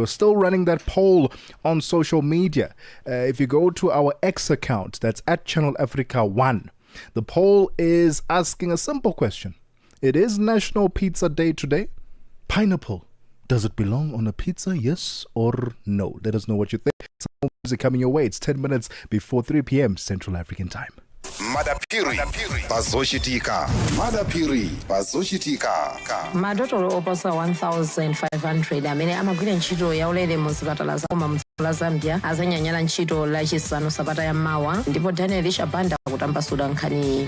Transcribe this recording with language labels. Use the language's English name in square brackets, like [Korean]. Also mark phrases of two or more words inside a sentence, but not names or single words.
[English] Still running that poll on social media. If you go to our X account, that's at Channel Africa 1, the poll is asking a simple question. It is National Pizza Day today. Pineapple, does it belong on a pizza? Yes or no? Let us know what you think. Some more music coming your way. It's 10 minutes before 3 p.m. Central African Time. Madapiri Bazoshitika. Madapiri Bazoshitika. [Nyanja] Madotolo oposa 1,500 amene amagwira ntchito yaulere mu zipatala za la Zambia azanyanyala ntchito lachisanu sabata ya mawa ndipo Daniel Shabanda kutambasula nkhani.